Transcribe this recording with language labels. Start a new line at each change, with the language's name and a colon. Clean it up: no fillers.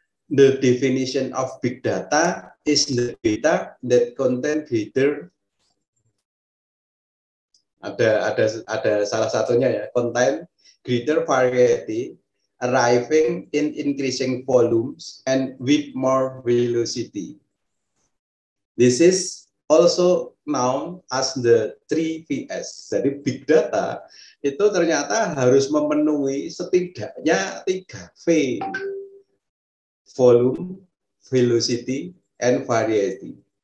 English: The definition of big data is the data that contain greater,
Indonesian: ada salah satunya ya,
English: contain greater variety arriving in increasing volumes and with more velocity. This is also known as the 3Vs.
Indonesian: Jadi big data itu ternyata harus memenuhi setidaknya 3V.
English: Volume, velocity, and variety.